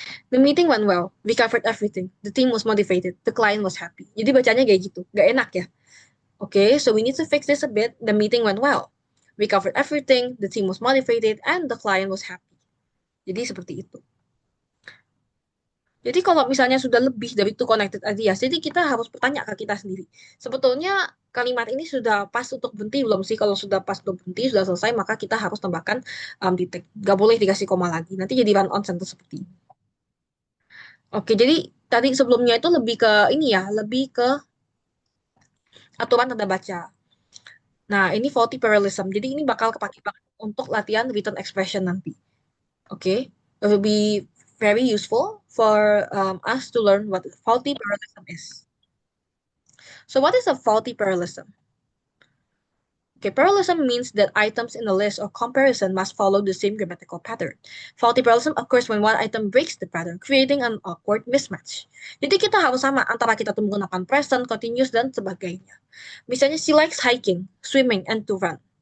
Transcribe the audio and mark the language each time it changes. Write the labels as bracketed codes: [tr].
[en] The meeting went well. We covered everything. The team was motivated. The client was happy. [id] Jadi bacanya kayak gitu. Gak enak ya. [en] Okay, so we need to fix this a bit. The meeting went well. We covered everything. The team was motivated. And the client was happy. [id] Jadi seperti itu. Jadi kalau misalnya sudah lebih dari [en] two connected ideas, [id] jadi kita harus bertanya ke kita sendiri. Sebetulnya kalimat ini sudah pas untuk berhenti belum sih? Kalau sudah pas untuk berhenti, sudah selesai, maka kita harus tambahkan titik. Gak boleh dikasih koma lagi. Nanti jadi run-on sentence seperti ini. Oke, jadi tadi sebelumnya itu lebih ke ini ya, lebih ke aturan tanda baca. Nah, ini faulty parallelism. Jadi ini bakal kepake banget untuk latihan written expression nanti. [en] Oke, it will be very useful for us to learn what faulty parallelism is. So what is a faulty parallelism? Okay, parallelism means that items in the list or comparison must follow the same grammatical pattern. Faulty parallelism occurs when one item breaks the pattern, creating an awkward mismatch. [id] Jadi kita harus sama antara kita tuh menggunakan present, continuous, dan sebagainya. [en] Misalnya, she likes hiking, swimming, and to run.